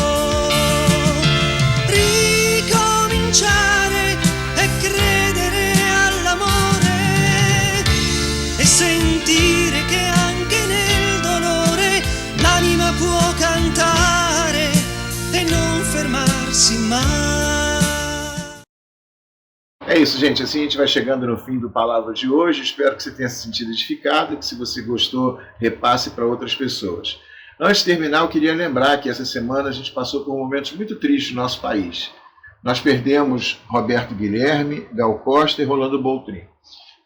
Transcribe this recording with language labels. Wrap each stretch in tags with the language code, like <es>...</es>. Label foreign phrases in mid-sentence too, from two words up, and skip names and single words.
<it>Ricominciare e credere all'amore e sentire che anche nel dolore l'anima può cantare e non fermarsi mai.</it> <pt>É isso, gente. Assim a gente vai chegando no fim do Palavra de hoje. Espero que você tenha se sentido edificado, que se você gostou, repasse para outras pessoas. Antes de terminar, eu queria lembrar que essa semana a gente passou por momentos muito tristes no nosso país. Nós perdemos Roberto Guilherme, Gal Costa e Rolando Boldrin.</pt>